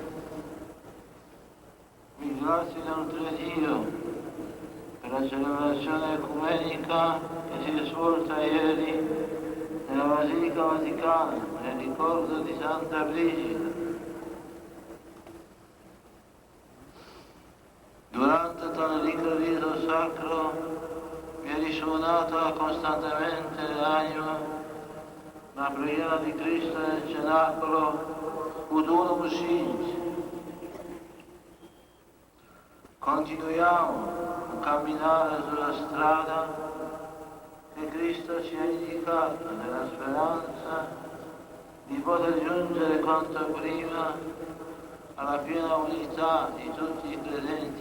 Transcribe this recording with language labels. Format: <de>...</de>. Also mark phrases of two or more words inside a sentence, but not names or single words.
<it>Ringrazio inoltre Dio per la celebrazione ecumenica che si è svolta ieri nella Basilica Vaticana nel ricordo di Santa Brigida. Durante tale ricco rito sacro mi è risuonata costantemente l'anima la preghiera di Cristo nel cenacolo</it> <la>Ut unum sint.</la> <it>Continuiamo a camminare sulla strada che Cristo ci ha indicato nella speranza di poter giungere quanto prima alla piena unità di tutti i credenti.</it>